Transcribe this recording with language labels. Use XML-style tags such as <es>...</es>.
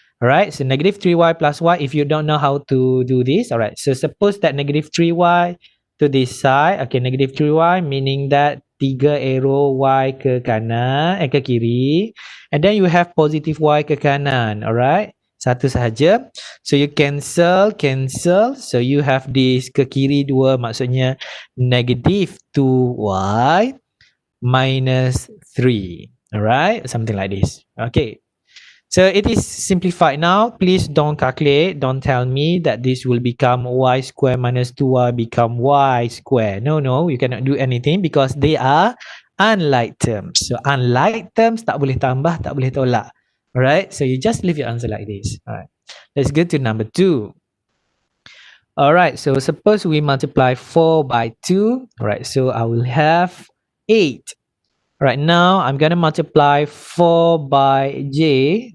<en>All right, so negative 3y plus y, if you don't know how to do this, all right, so suppose that negative 3y to this side, okay, negative 3y meaning that 3 arrow y</en> <ms>ke kanan, ke kiri,</ms> <en>and then you have positive y</en> <ms>ke kanan,</ms> <en>alright,</en> <ms>satu sahaja,</ms> <en>so you cancel, so you have this</en> <ms>ke kiri 2, maksudnya</ms> <en>negative 2y minus 3, alright, something like this, okay. So it is simplified now. Please don't calculate. Don't tell me that this will become y square minus 2y become y square. No, you cannot do anything because they are unlike terms. So unlike terms</en> <ms>tak boleh tambah, tak boleh tolak.</ms> <en>Alright, so you just leave your answer like this. Alright, let's go to number 2. Alright, so suppose we multiply 4 by 2. Alright, so I will have 8. Right now, I'm going to multiply 4 by j.</en>